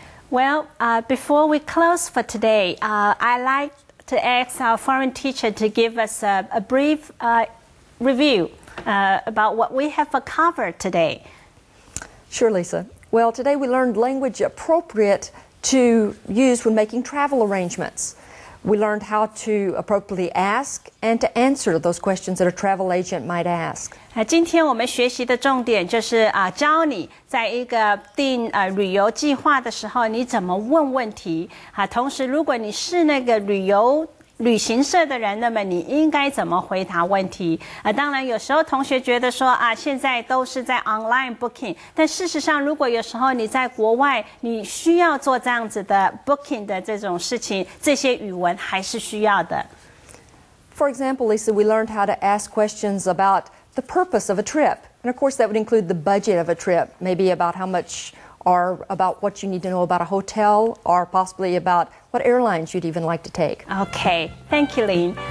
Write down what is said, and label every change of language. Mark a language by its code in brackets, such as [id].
[en] Well, before we close for today, I'd like to ask our foreign teacher to give us a brief review about what we have covered today. Sure, Lisa. Well, today we learned language appropriate to use when making travel arrangements. We learned how to appropriately ask and to answer those questions that a travel agent might ask. [zh] 今天我们学习的重点就是教你在一个订旅游计划的时候，你怎么问问题同时，如果你是那个旅行社的人，那么你应该怎么回答问题？当然，有时候同学觉得说现在都是在 online booking， 但事实上，如果有时候你在国外，你需要做这样子的 booking 的这种事情，这些语文还是需要的。 [en] For example, Lisa, we learned how to ask questions about the purpose of a trip. And of course, that would include the budget of a trip, maybe about how much or about what you need to know about a hotel or possibly about what airlines you'd even like to take. Okay, thank you, Lynn.